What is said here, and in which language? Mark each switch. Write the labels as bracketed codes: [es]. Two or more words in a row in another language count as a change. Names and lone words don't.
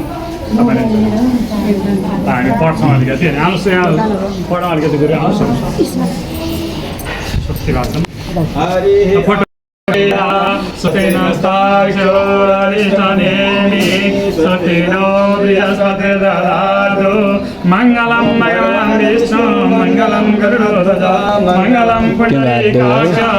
[ne] तपाईँले हामी पढ्छौँ अलिकति होइन आउनुहोस् यहाँ पढ अलिकति गरी आउनुहोस् स्वस्ति भाषण [sa] मङ्गलं मङ्गलं विष्णु मङ्गलं गरुडध्वज मङ्गलं पुण्डरीकाक्ष